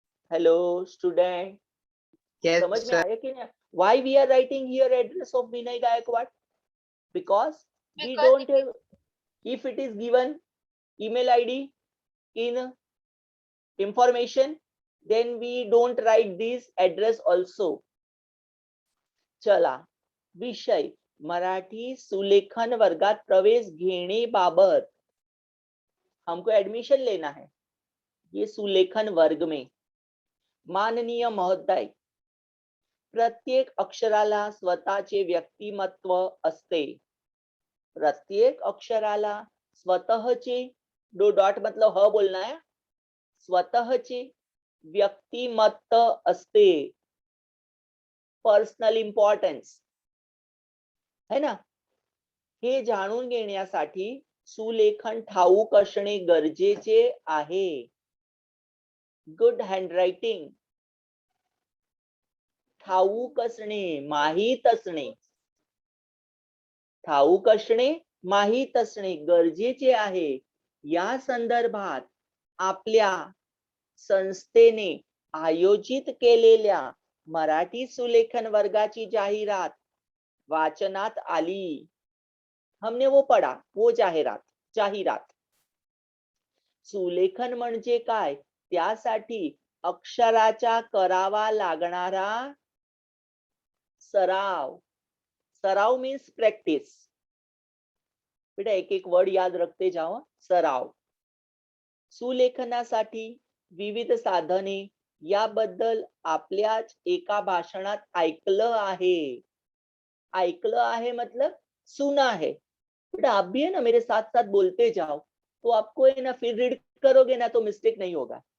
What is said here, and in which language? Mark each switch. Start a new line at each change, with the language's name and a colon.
Hindi: Hello student, समझ में आया कि नहीं?
English: Why we are writing here address of Vinay Gaikwad? Because we don't have. If it is given email ID in information, then we don't write this address also.
Marathi: चला, विषय मराठी सुलेखन वर्गात प्रवेश घेने बाबत
Hindi: हमको एडमिशन लेना है. ये सुलेखन वर्ग में.
Marathi: माननीय महोदय, प्रत्येक अक्षराला स्वतःचे व्यक्तिमत्व असते. प्रत्येक अक्षराला स्वतःचे,
Hindi: दो डॉट मतलब ह बोलना है,
Marathi: स्वतःचे व्यक्तिमत्व असते.
Hindi: पर्सनल इम्पॉर्टन्स है ना.
Marathi: हे जाणून घेण्यासाठी सुलेखन ठाऊक असणे गरजेचे आहे. गुड हँडरायटिंग ठाऊक असणे, माहीत असणे. ठाऊक असणे, माहीत असणे गरजेचे आहे. या संदर्भात आपल्या संस्थेने आयोजित केलेल्या मराठी सुलेखन वर्गाची जाहिरात वाचनात आली.
Hindi: हमने वो पढ़ा, वो जाहिरात.
Marathi: सुलेखन म्हणजे काय? त्यासाठी अक्षराचा करावा लागणारा सराव.
Hindi: सराव मीन्स प्रैक्टिस. बेटा एक एक वर्ड याद रखते जाओ. सराव.
Marathi: सुलेखनासाठी विविध साधने याबद्दल आपल्याच एका भाषणात ऐकलं आहे. ऐकलं आहे
Hindi: मतलब सुना है. बेटा आप भी है ना, मेरे साथ साथ बोलते जाओ, तो आपको है ना, फिर रीड करोगे ना तो मिस्टेक नहीं होगा.